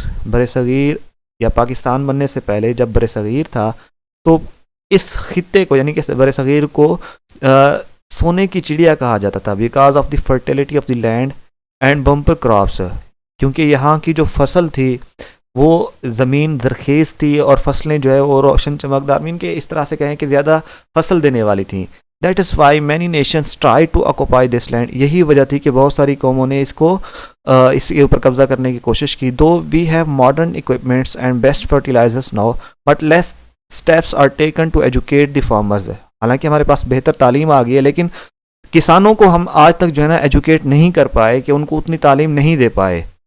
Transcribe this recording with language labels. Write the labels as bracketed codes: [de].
[ur] برصغیر یا پاکستان بننے سے پہلے جب برصغیر تھا تو اس خطے کو یعنی کہ برصغیر کو سونے کی چڑیا کہا جاتا تھا. [en] Because of the fertility of the land and bumper crops. [ur] کیونکہ یہاں کی جو فصل تھی وہ زمین زرخیز تھی اور فصلیں جو ہے وہ روشن چمکدار, مین کہ اس طرح سے کہیں کہ زیادہ فصل دینے والی تھیں. [en] That is why many nations try to occupy this land. [ur] یہی وجہ تھی کہ بہت ساری قوموں نے اس کے اوپر قبضہ کرنے کی کوشش کی. [en] Though we have modern equipments and best fertilizers now, but less steps are taken to educate the farmers. [ur] حالانکہ ہمارے پاس بہتر تعلیم آ گئی ہے لیکن کسانوں کو ہم آج تک جو ہے نا ایجوکیٹ نہیں کر پائے، کہ ان کو اتنی تعلیم نہیں دے پائے